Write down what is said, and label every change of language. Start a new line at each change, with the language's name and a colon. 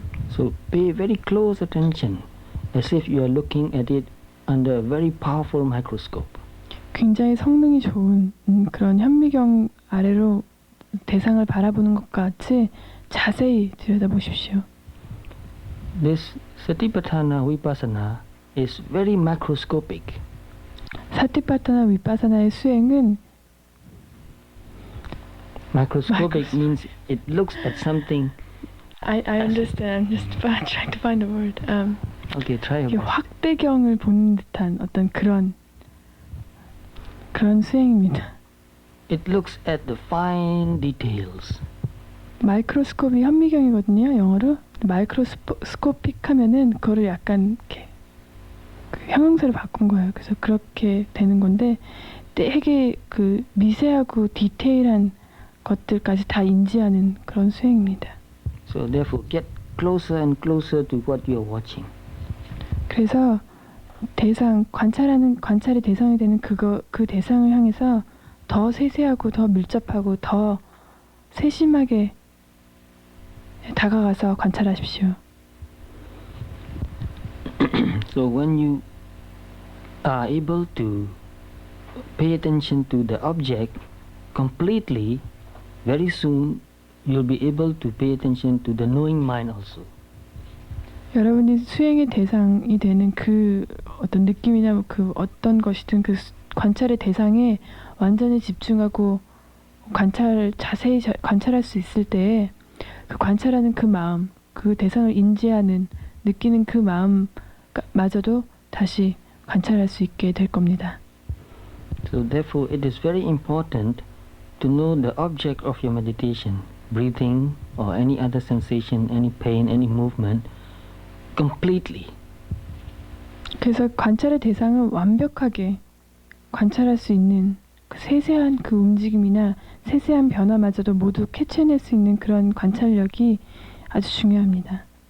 English: So pay very close attention, as if you are looking at it under a very powerful microscope.
Korean: 굉장히 성능이 좋은 그런 현미경 아래로 대상을 바라보는 것 같이 자세히 들여다보십시오.
English: This Satipatthana Vipassana is very macroscopic.
Korean: 사티파타나 위파사나의 수행은
English: Macroscopic means it looks at something. I understand. I'm just trying to find a word. Okay, try your best.
Korean: 확대경을 보는 듯한 어떤 그런 수행입니다.
English: It looks at the fine details.
Korean: 마이크로스코피 현미경이거든요, 영어로. 마이크로스코픽 하면은 그거를 약간 이렇게 그 형용사를 바꾼 거예요. 그래서 그렇게 되는 건데 되게 그 미세하고 디테일한 것들까지 다 인지하는 그런 수행입니다.
English: So therefore get closer and closer to what you are watching.
Korean: 그래서 관찰이 대상이 되는 그 대상을 향해서 더 세세하고 더 밀접하고 더 세심하게 다가가서 관찰하십시오.
English: So when you are able to pay attention to the object completely, very soon you'll be able to pay attention to the knowing mind also.
Korean: 여러분이 수행의 대상이 되는 그 어떤 느낌이나 그 어떤 것이든 그 관찰의 대상에 완전히 집중하고 자세히 관찰할 수 있을 때에 그 관찰하는 그 마음, 그 대상을 인지하는, 느끼는 그 마음마저도 다시 관찰할 수 있게 될 겁니다.
English: So therefore it is very important to know the object of your meditation, breathing or any other sensation, any pain, any movement, completely.
Korean: 그래서 관찰의 대상을 완벽하게 관찰할 수 있는 그 세세한 그 움직임이나 세세한 변화마저도 모두 캐치해낼 수 있는 그런 관찰력이 아주 중요합니다.